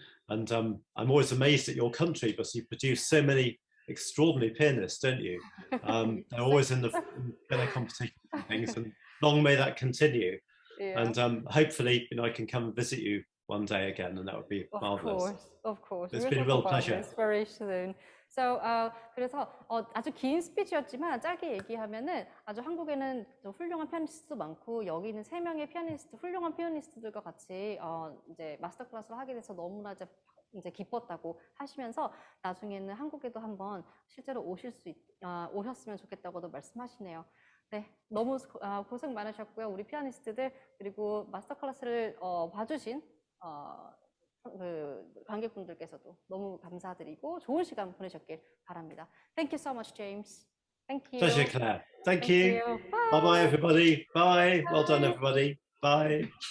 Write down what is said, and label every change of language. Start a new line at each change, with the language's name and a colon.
English: And I'm always amazed at your country because you produce so many extraordinary pianists, don't you? They're always in the piano competitions and things, and long may that continue. Yeah. And hopefully, you know, I can come and visit you one day again, and that would be marvelous. Of course. It's been a real pleasure. Very soon.
Korean: So, 그래서 아주 긴 스피치였지만 짧게 얘기하면은 아주 한국에는 또 훌륭한 피아니스트도 많고 여기는 세 명의 피아니스트, 훌륭한 피아니스트들과 같이 이제 마스터 클래스를 하게 돼서 너무나 이제 기뻤다고 하시면서 나중에는 한국에도 한번 실제로 오셨으면 좋겠다고도 말씀하시네요. 네, 너무 고생 많으셨고요. 우리 피아니스트들 그리고 마스터 클래스를 봐주신 그 관객분들께서도 너무 감사드리고 좋은 시간 보내셨길 바랍니다.
English: Thank you so much, James. Thank you. Pleasure, Claire. Thank you. Bye. Bye-bye, everybody. Bye. Well done, everybody. Bye.